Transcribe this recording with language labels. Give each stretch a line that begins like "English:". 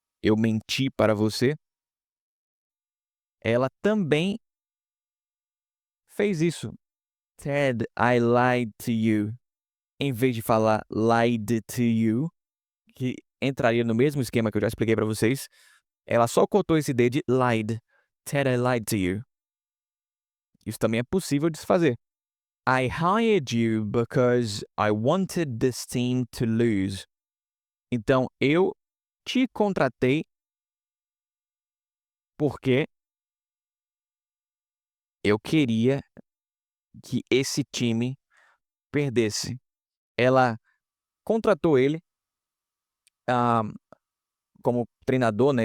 Portuguese: Eu menti para você. Ela também fez isso.
English: Ted, I lied to you.
Portuguese: em vez de falar
English: lied to you,
Portuguese: que entraria no mesmo esquema que eu já expliquei para vocês, ela só cortou esse D de lied.
English: Ted, I lied to you.
Portuguese: Isso também é possível de se fazer.
English: I hired you because I wanted this team to lose.
Portuguese: Então, eu te contratei porque eu queria que esse time perdesse. Ela contratou ele como treinador, né?